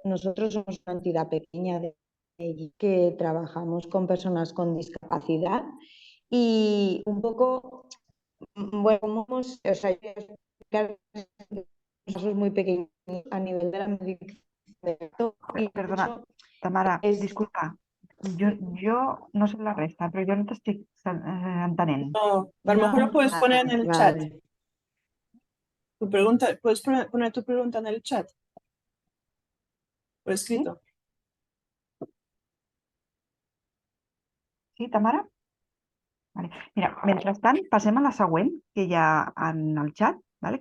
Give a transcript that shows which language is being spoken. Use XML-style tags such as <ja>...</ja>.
<es>Nosotros somos una entidad pequeña de que trabajamos con personas con discapacidad y un poco, bueno, o sea, yo explicar casos muy pequeños a nivel de la medición de impacto y Perdona, eso Tamara, es... disculpa.</es> <ca>Jo no sé la resta, però jo no t'estic entenent.</ca> <es>No, a lo mejor lo puedes poner en el chat. Vale. Tu pregunta, puedes poner tu pregunta en el chat. Por escrito.</es> <ca>Sí, Tamara?</ca> <es>Vale. Mira,</es> <ca>mentrestant, passem a la següent, que hi ha en el chat, ¿vale?</ca>